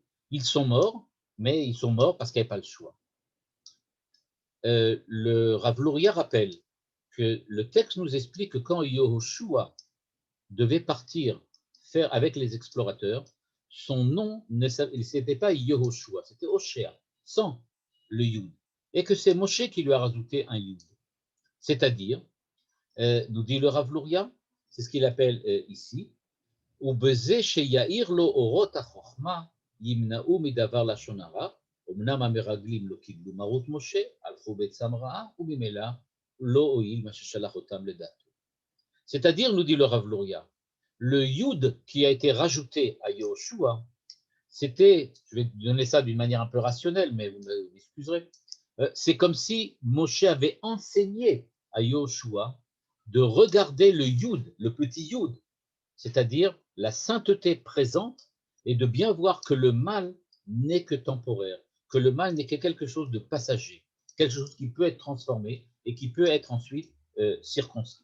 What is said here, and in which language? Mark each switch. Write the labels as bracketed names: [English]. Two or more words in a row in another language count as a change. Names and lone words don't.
[French] Ils sont morts, mais ils sont morts parce qu'il n'y avait pas le choix. Le Rav Luria rappelle que le texte nous explique que quand Yehoshua devait partir faire avec les explorateurs, son nom n'était pas Yehoshua, c'était Oshéa, sans le Yud. Et que c'est Moshe qui lui a rajouté un Yud. C'est-à-dire, nous dit le Rav Luria, c'est ce qu'il appelle ici, [Hebrew] ובזה שיאיר לו אורות החוכמה, ימנעו מדבר לשון הרע, אמנם המרגלים לא קיבלו מרות משה, הלכו בעצם רעה, וממילא לא הועיל מה ששלח אותם לדעתו. [French] C'est-à-dire, nous dit le Rav Luria, le Yud qui a été rajouté à Yehoshua, c'était, je vais donner ça d'une manière un peu rationnelle, mais vous m'excuserez, c'est comme si Moshe avait enseigné à Yehoshua de regarder le Yud, le petit Yud, c'est-à-dire la sainteté présente, et de bien voir que le mal n'est que temporaire, que le mal n'est que quelque chose de passager, quelque chose qui peut être transformé et qui peut être ensuite circoncis.